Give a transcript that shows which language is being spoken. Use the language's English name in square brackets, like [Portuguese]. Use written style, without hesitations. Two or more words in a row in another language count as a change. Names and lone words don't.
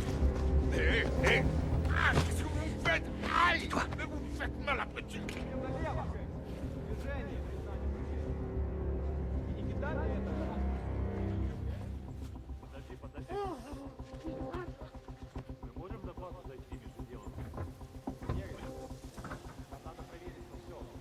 [French] Ah, qu'est-ce que vous me faites? Aïe! Toi. Mais vous me faites mal, petit! [Russian] Мы можем добраться зайти между делом? Нам надо проверить все.